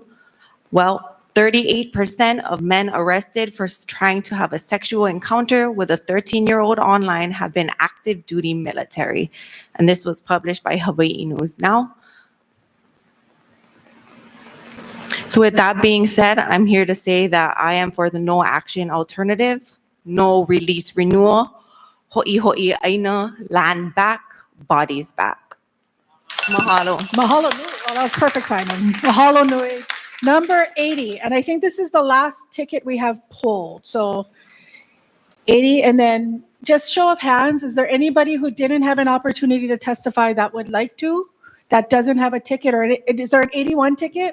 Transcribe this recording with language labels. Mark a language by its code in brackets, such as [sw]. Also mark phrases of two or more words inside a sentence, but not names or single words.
[en] Well, 38% of men arrested for trying to have a sexual encounter with a 13-year-old online have been active duty military. And this was published by Hawaii News Now. So with that being said, I'm here to say that I am for the no action alternative, no release renewal, [haw] ho'i ho'i aina, [en] land back, bodies back. [haw] Mahalo. Mahalo nui. [en] Oh, that was perfect timing. [haw] Mahalo nui. [en] Number 80, and I think this is the last ticket we have pulled. So 80, and then just show of hands, is there anybody who didn't have an opportunity to testify that would like to, that doesn't have a ticket, or is there an 81 ticket?